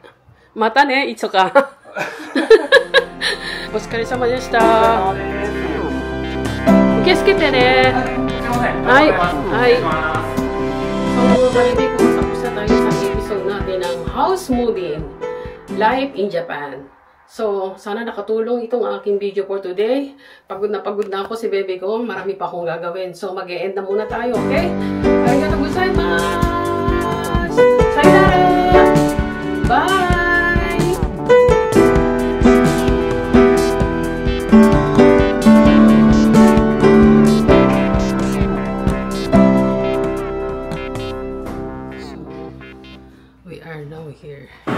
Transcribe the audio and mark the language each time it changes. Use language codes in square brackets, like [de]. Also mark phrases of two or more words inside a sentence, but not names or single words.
[ja] またね、いつか。お疲れ様でした。受け付けてね。はい。 [tl] はい。So, balik ko tapos na tayo sa episode natin ng [en] house moving live in Japan. [tl] So, sana nakatulong itong aking video [en] for today. [tl] Pagod na ako si bebe ko. Marami pa akong gagawin. So, mag-e-end na muna tayo, okay? [ja] ありがとうございます! Sayonara! [en] Bye! So, we are now here.